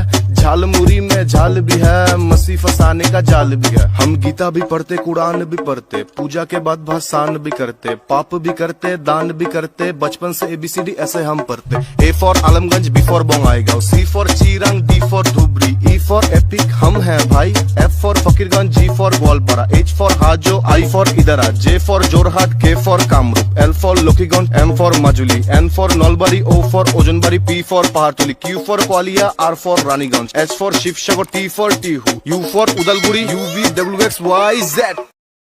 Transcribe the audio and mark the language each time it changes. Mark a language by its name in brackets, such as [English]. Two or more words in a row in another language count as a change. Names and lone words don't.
[Hindi] झालमुरी में झाल भी है, मसी फसाने का जाल भी है। हम गीता भी पढ़ते, कुरान भी पढ़ते, पूजा के बाद भाषण भी करते, पाप भी करते, दान भी करते। बचपन से ABCD ऐसे हम पढ़ते। A फॉर आलमगंज, B फॉर बोंगाईगांव, C फॉर चिरंग, D फॉर धुबरी, E फॉर एपिक हम हैं भाई, F फॉर फकीरगंज, G फॉर ग्वालपारा, H फॉर हाजो, I फॉर इदरा, J फॉर जोरहाट, K फॉर कामरूप, L फॉर लोकीगंज, M फॉर माजुली, N फॉर नलबारी, O फॉर ओजनबारी, P फॉर पहाड़तली, Q फॉर ग्वालियर, R फॉर रानीगंज, S फॉर शिवसागर, T फॉर टीहू, U फॉर उदलगुड़ी, UVWXYZ।